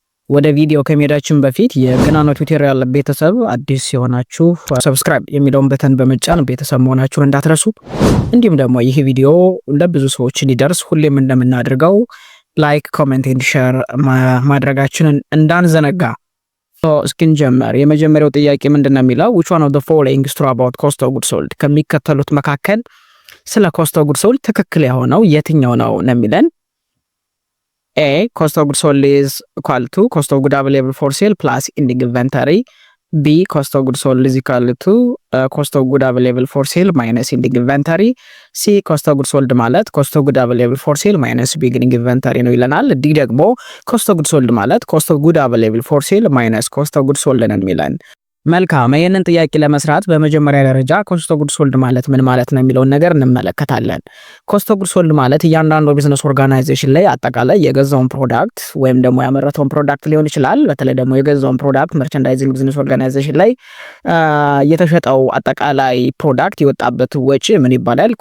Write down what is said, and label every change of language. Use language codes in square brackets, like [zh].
[am] ወደ ቪዲዮ ከመሄዳችን በፊት የገናናው ቱቶሪያል ቤተሰብ አዲስ የሆናችሁ ሰብስክራይብ የሚለውን በተን በመጫን ቤተሰብ መሆናችሁን እንዳትረሱ። እንዲሁም ደግሞ ይህ ቪዲዮ ለብዙ ሰዎች እንዲደርስ ሁሌም እንደምናደርገው ላይክ ኮሜንት ኤንድ ሼር ማድረጋችንን እንዳንዘነጋ። እስኪንጀምር የመጀመሪያው ጥያቄ ምንድነው የሚለው [en] which one of the following is true about cost of goods sold? [am] ከሚከተሉት መካከል ስለ [en] cost of goods sold [am] ትክክል የሆነው የትኛው ነው ነው የሚለን። [en] A cost of goods sold is equal to cost of goods available for sale plus ending inventory. B cost of goods sold is equal to cost of goods available for sale minus ending inventory. C cost of goods sold ማለት cost of goods available for sale minus beginning inventory [am] ነው ይለናል። [en] D ደግሞ cost of goods sold ማለት cost of goods available for sale minus cost of goods sold [am] ነው የሚለን። መልካም፣ ይህንን ጥያቄ ለመስራት በመጀመሪያ ደረጃ ኮስት ኦፍ ጉድስ ሶልድ ማለት ምን ማለት ነው የሚለውን ነገር እንመለከታለን። ኮስት ኦፍ ጉድስ ሶልድ ማለት እያንዳንዱ ቢዝነስ ኦርጋናይዜሽን ላይ አጠቃላይ የገዛውን ፕሮዳክት ወይም ደግሞ ያመረተውን ፕሮዳክት ሊሆን ይችላል። በተለይ ደግሞ የገዛውን ፕሮዳክት መርቸንዳይዚንግ ቢዝነስ ኦርጋናይዜሽን ላይ የተሸጠው አጠቃላይ ፕሮዳክት የወጣበት ወጪ ምን ይባላል?